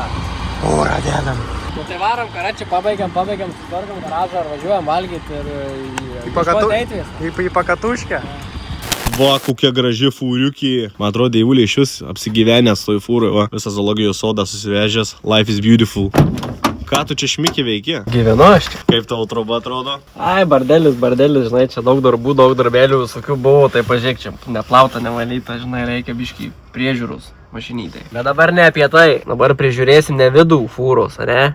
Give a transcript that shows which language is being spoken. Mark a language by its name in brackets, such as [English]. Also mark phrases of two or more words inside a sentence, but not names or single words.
[Lithuanian] Orą dedam. Nu, tai varom, ką čia pabaigiam, sutvarkam garažą ar važiuojam valgyti ir Į pakatuškę. Va, kokia graži fūriukė. Man atrodo, Deivulė iš vis apsigyvenęs toj fūrui, va. Visą zoologijos sodą susivežęs. [English] Life is beautiful. [Lithuanian] Ką tu čia šmikį veiki? Gyvenu aš čia. Kaip tavo troba atrodo? Ai, bardelis, žinai, čia daug darbų, daug darbelių visokių buvo, tai pažiūrėk, čia neplauta, nevalyta, žinai, reikia biškį priežiūros mašinytai. Bet dabar ne apie tai, dabar prižiūrėsim ne vidų fūros, ne?